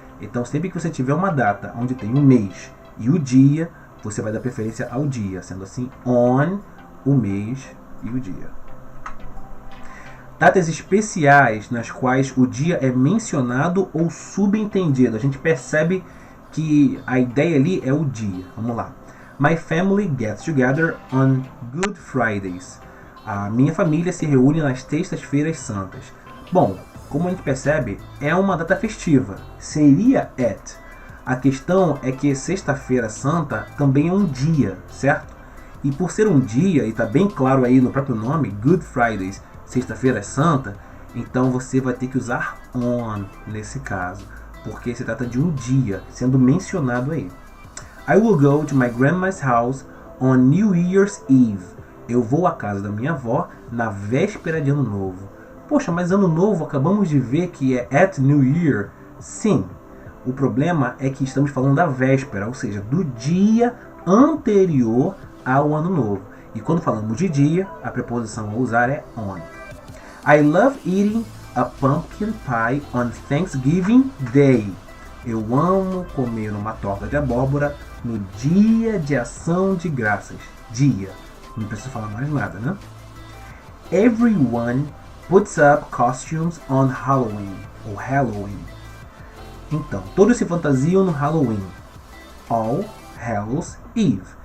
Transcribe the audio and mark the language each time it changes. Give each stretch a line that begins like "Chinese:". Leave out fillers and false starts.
Portuguese: Então sempre que você tiver uma data onde tem o mês e o dia, você vai dar preferência ao dia, sendo assim on, o mês e o dia. Datas especiais nas quais o dia é mencionado ou subentendido. A gente percebe que a ideia ali é o dia. Vamos lá.
English: My family gets together on Good Fridays.
Portuguese: A minha família se reúne nas sextas-feiras santas. Bom, como a gente percebe, é uma data festiva. Seria at. A questão é que sexta-feira santa também é um dia, certo? E por ser um dia, e está bem claro aí no próprio nome, Good Fridays, sexta-feira santa, então você vai ter que usar on nesse caso, porque se trata de um dia sendo mencionado aí.
English: I will go to my grandma's house on New Year's Eve.
Portuguese: Eu vou à casa da minha avó na véspera de Ano Novo. Poxa, mas Ano Novo acabamos de ver que é at New Year. Sim, o problema é que estamos falando da véspera, ou seja, do dia anterior ao Ano Novo. E quando falamos de dia, a preposição a usar é on.
English: I love eating a pumpkin pie on Thanksgiving Day.
Portuguese: Eu amo comer uma torta de abóbora no dia de ação de graças. Dia. Não preciso falar mais nada, né?
English: Everyone puts up costumes on Halloween, ou Halloween.
Portuguese: Então, todos se fantasiam no Halloween. All Hallows Eve.